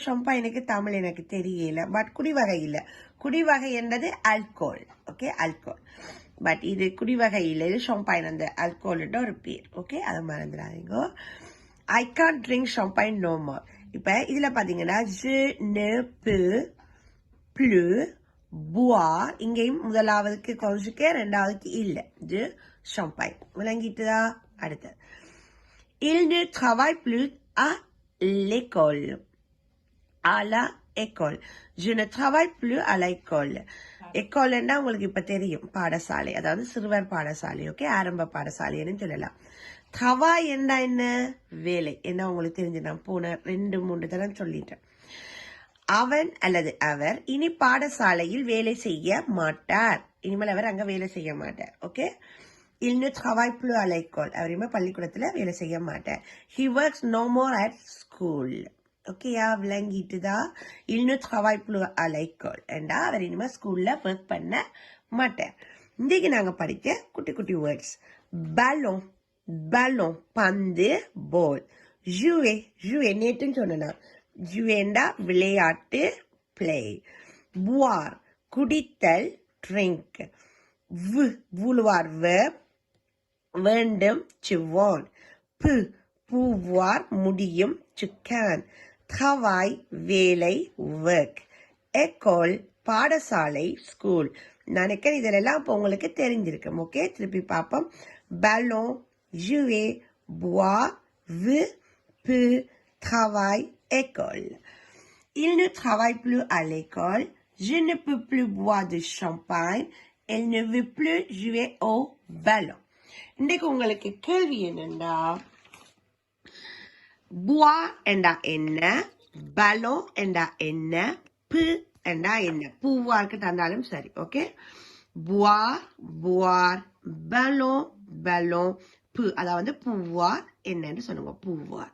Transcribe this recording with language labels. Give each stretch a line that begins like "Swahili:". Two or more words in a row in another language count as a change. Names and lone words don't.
Tamil: ஷாம்பைனுக்கு தமிழ் எனக்கு தெரியல, பட் குடிவகை இல்லை. குடிவகை என்றது ஆல்கோல். ஓகே, ஆல்கோல். பட் இது குடிவகை இல்லை, இது ஷாம்பைன் அந்த ஆல்கோல்ன்ற ஒரு பேர். ஓகே, அதை மறந்துடாதீங்க.
English: I can't drink champagne no more.
Tamil: இப்ப இதுல பாத்தீங்கன்னா
French: je ne peux plus boire.
Tamil: இங்கேயும் முதலாவதுக்கு கொஞ்சம் ரெண்டாவதுக்கு இல்ல.
French: je champagne.
Tamil: விளங்கிட்டுதா? அடுத்தது,
French: il ne travaille plus à l'école. À la école. Je ne travaille plus à l'école.
Tamil: எக்கோல்னா உங்களுக்கு இப்ப தெரியும், பாடசாலை, அதாவது சிறுவர் பாடசாலை. ஓகே, ஆரம்ப பாடசாலைன்னு சொல்லலாம். தவா என்ன? என்ன வேலை என்ன உங்களுக்கு தெரிஞ்சு நான் போன 2-3 தடவை சொல்லிட்டேன். அவன் அல்லது அவர் இனி பாடசாலையில் வேலை செய்ய மாட்டார். இனிமேல் அவர் அங்க வேலை செய்ய மாட்டார். ஓகே,
French: il ne travaille plus à l'école.
Tamil: அவர் இனிமேல் பள்ளிக்கூடத்துல வேலை செய்ய மாட்டார்.
English: he works no more at school.
Tamil: ஓகே, விளங்கிட்டுதா?
French: il ne travaille plus à l'école
Tamil: என்றா அவர் இனிமேல் ஸ்கூல்ல ஒர்க் பண்ண மாட்டார். இன்றைக்கு நாங்க படிக்க குட்டி குட்டி வேர்ட்ஸ்.
French: ballon, ballon பந்து, ball. jouer, jouer
Tamil: நேற்றுன்னு சொன்னா. jouer விளையாட்டு, play. boire குடித்தல், drink. vouloir verb, வேண்டும்,
English: to want.
Tamil: pouvoir முடியும்,
English: to can.
Tamil: travail வேலை, work. école பாடசாலை, school. நினைக்கிறேன் இதெல்லாம் இப்போ உங்களுக்கு தெரிஞ்சிருக்கும். ஓகே, திருப்பி பார்ப்போம்.
French: ballon, jouer, boire, peut, travail, école. Il ne travaille plus à l'école. Je ne peux plus boire de champagne. Elle ne veut plus jouer au ballon.
Tamil: இன்றைக்கு உங்களுக்கு கேள்வி என்னண்டா, புவா என்றா என்ன, பலோன் என்றா என்ன, பு என்றா என்ன? பூவாருக்கு தந்தாலும் சரி. ஓகே, புவார், புவார், பலோன், பலோன், பு, அதாவது பூவார் என்னன்னு சொல்லுங்க, பூவார்.